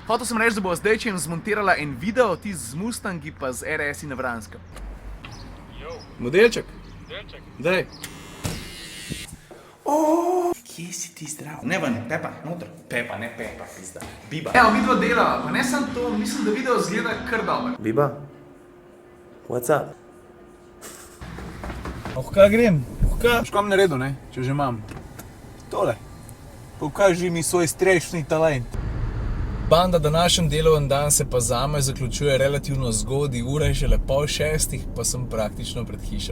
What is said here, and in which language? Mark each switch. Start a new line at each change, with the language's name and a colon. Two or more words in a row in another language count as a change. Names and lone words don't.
Slovenian: Hotel sem reči, da bo zdaj, če jim zmontirala en video, ti z Mustangi pa z RS-i na Vranskem. Modelček? Delček. Daj. Kje si ti zdrav? Ne ven, Pepa, noter. Pepa, ne Pepa, pizda. Biba. Evo, vidva delava, pa ne samo to, mislim, da video zgleda kar dobro.
English: Biba, what's up?
Slovenian: Kaj grem? Kaj? Škam naredil, ne? Če že imam. Tole. Pokaži mi svoj strešni talent. Banda, današnji deloven dan se pa zame zaključuje relativno zgodaj, ura je šele 5:30, pa sem praktično pred hišo.